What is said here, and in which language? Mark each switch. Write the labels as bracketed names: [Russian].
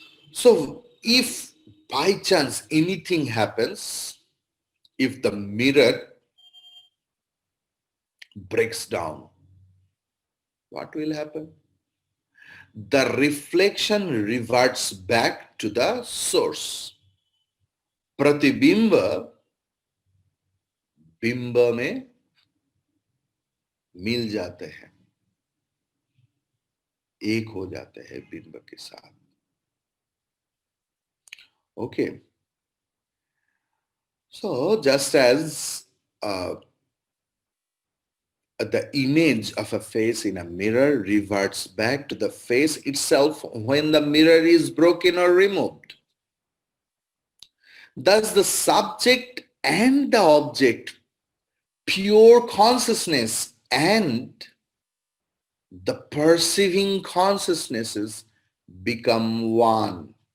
[English] So if by chance anything happens, if the mirror breaks down, what will happen? The reflection reverts back to the source. [Hindi] प्रतिबिंब बिंब में मिल जाते हैं, एक हो जाते हैं बिंब के साथ. [English] Okay. So just as the image of a face in a mirror reverts back to the face itself when the mirror is broken or removed, thus the subject and the object, pure consciousness and the perceiving consciousnesses, become one.